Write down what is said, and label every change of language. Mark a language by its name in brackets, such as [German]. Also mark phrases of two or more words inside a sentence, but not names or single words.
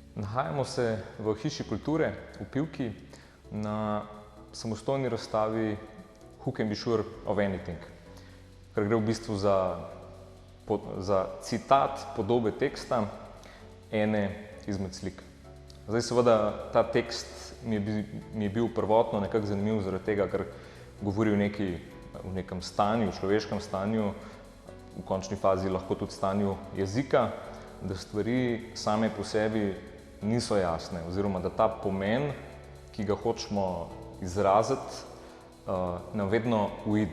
[Slovenian] Nahajamo se v Hiši kulture v Pivki na samostojni razstavi Who can be sure of anything, ker gre v bistvu za citat podobe teksta ene izmed slik. Zdaj seveda ta tekst mi je bil prvotno nekako zanimiv zaradi tega, ker govori o nekem stanju, človeškem stanju, v končni fazi lahko tudi stanju jezika, da stvari same po sebi niso jasne oziroma da ta pomen, ki ga hočemo izraziti, nam vedno uide.